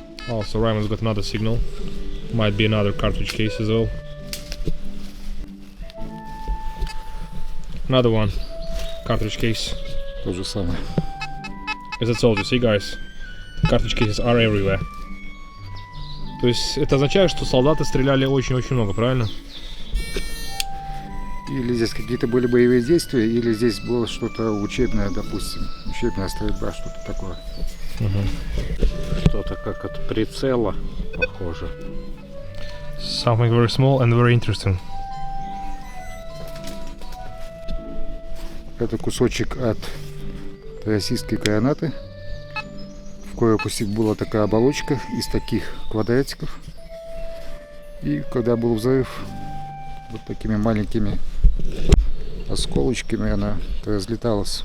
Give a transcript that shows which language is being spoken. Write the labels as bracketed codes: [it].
[en] Oh, so Ryman's got another signal. Might be another cartridge case as well. Another one. Cartridge case. [ru] То же самое. [en] As I told you, see, guys, cartridge cases are everywhere. [ru] То есть это означает, что солдаты стреляли очень-очень много, правильно? Или здесь какие-то были боевые действия, или здесь было что-то учебное, допустим. Учебная стрельба, что-то такое. Что-то как от прицела похоже. [en] Something very small and very interesting. [ru] Это кусочек от российской гранаты, в корпусе была такая оболочка из таких квадратиков. И когда был взрыв, вот такими маленькими осколочками она разлеталась.